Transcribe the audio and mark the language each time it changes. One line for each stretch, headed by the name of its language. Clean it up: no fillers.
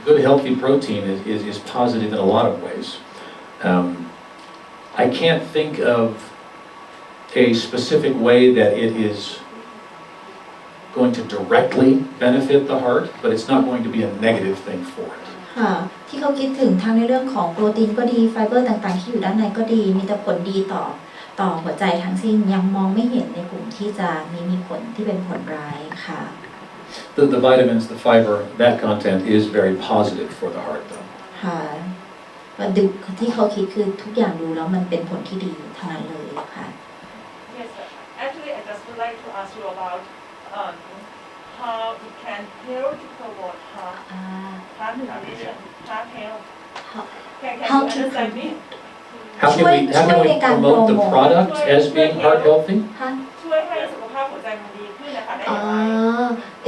English: Good healthy protein is positive in a lot of ways. I can't think of a specific way that it is going to directly benefit the heart, but it's not going to be a negative thing for it.
Thai: ค่ะที่เขาคิดถึงทั้งในเรื่องของโปรตีนก็ดีไฟเบอร์ต่างๆที่อยู่ด้านในก็ดีมีแต่ผลดีต่อหัวใจทั้งสิ้นยังมองไม่เห็นในกลุ่มที่จะมีผลที่เป็นผลร้ายค่ะ
English: The vitamins, the fiber, that content is very positive for the heart, though.
Thai: ค่ะดูที่เขาคิดคือทุกอย่างดูแล้วมันเป็นผลที่ดีทั้งนั้นเลยค่ะ
English: Yes sir. Actually I just would like to ask you about how it can help to promote heart condition heart health can How you to understand me How can we promote the product as being heart healthy?
Thai: ช่วยให้สุขภาพหัวใจมันดีขึ้นนะคะได้อย่างไร